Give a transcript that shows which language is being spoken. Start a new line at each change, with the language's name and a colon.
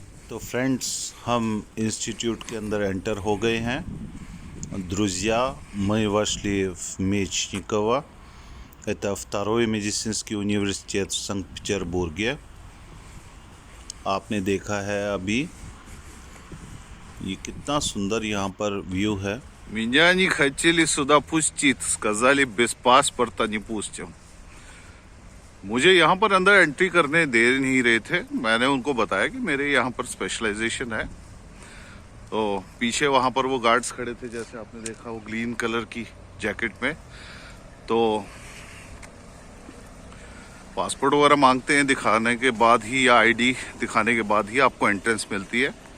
Hindi: तो फ्रेंड्स, हम इंस्टीट्यूट के अंदर एंटर हो गए हैं।
Russian: Друзья, мы вошли в Мечникова. Это второй медицинский университет в Санкт-Петербурге.
Hindi: आपने देखा है अभी ये कितना सुंदर यहाँ पर व्यू है।
Russian: Меня не хотели сюда пустить, сказали без паспорта не пустим.
Hindi: मुझे यहाँ पर अंदर एंट्री करने दे नहीं रहे थे। मैंने उनको बताया कि मेरे यहाँ पर स्पेशलाइजेशन है। तो पीछे वहाँ पर वो गार्ड्स खड़े थे, जैसे आपने देखा, वो ग्रीन कलर की जैकेट में। तो पासपोर्ट वगैरह मांगते हैं, दिखाने के बाद ही या आईडी दिखाने के बाद ही आपको एंट्रेंस मिलती है।